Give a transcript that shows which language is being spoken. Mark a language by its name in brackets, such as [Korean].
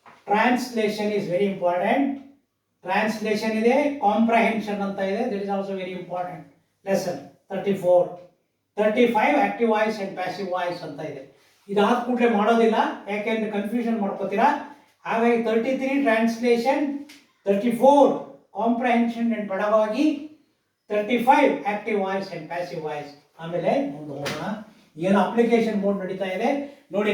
[English] Translation is very important. [Kannada] Translation ಇದೆ, comprehension ಅಂತ ಇದೆ. [English] That is also very important. Lesson 34. 35 active voice and passive voice ಅಂತ ಇದೆ. [Kannada] ಇದಾದ ಕೂಡಲೇ ಮಾಡೋದಿಲ್ಲ, ಯಾಕೆಂದ್ರೆ ಕನ್ಫ್ಯೂಷನ್ ಮಾಡ್ಕೋತೀರಾ. ಹಾಗಾಗಿ 33 translation, 34 comprehension and ಪೆಡಗಾಗಿ, 35 active voice and passive voice. ಆಮೇಲೆ ಮುಂದೆ ಹೋಗೋಣ. ಏನು ಅಪ್ಲಿಕೇಶನ್ ಮೋಡ್ ನಡೀತಾ ಇದೆ ನೋಡಿ.